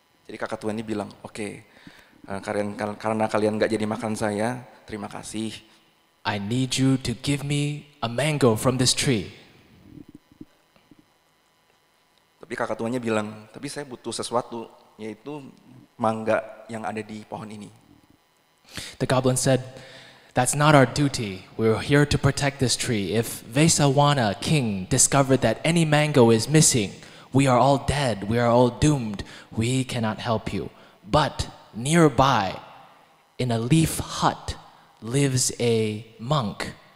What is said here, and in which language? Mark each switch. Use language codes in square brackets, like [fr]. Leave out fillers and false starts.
[id] Jadi kakak tua ini bilang, oke, karena kalian nggak jadi makan saya, terima kasih. [en] I need you to give me a mango from this tree. [id] Tapi kakak tuanya bilang, tapi saya butuh sesuatu, yaitu mangga yang ada di pohon ini. [en] The goblin said, that's not our duty. We're here to protect this tree. If Vesawana, king, discovered that any mango is missing, we are all dead. We are all doomed. We cannot help you. But nearby, in a leaf hut, lives a monk.